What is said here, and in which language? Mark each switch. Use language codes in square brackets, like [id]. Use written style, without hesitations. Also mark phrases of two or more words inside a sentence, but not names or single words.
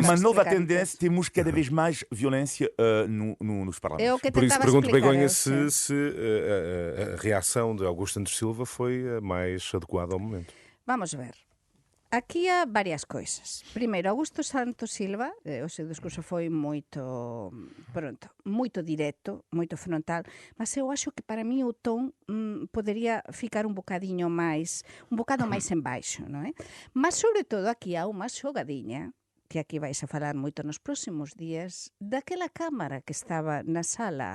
[pt] uma que nova explicar. tendência, temos cada vez mais violência nos parlamentos. É o que Por isso tentava pergunto, explicar, Begonha, sim. se a reação de Augusto Santos Silva foi a mais adequada ao momento. [gl] Vamos ver. Aquí há varias coisas. Primeiro, Augusto Santos Silva, o seu discurso foi moito directo, moito frontal, mas eu acho que para mí o ton podería ficar un bocado máis en baixo, non é? Mas, sobre todo, aquí há unha xogadiña que aquí vais a falar moito nos próximos días, daquela cámara que estaba na sala,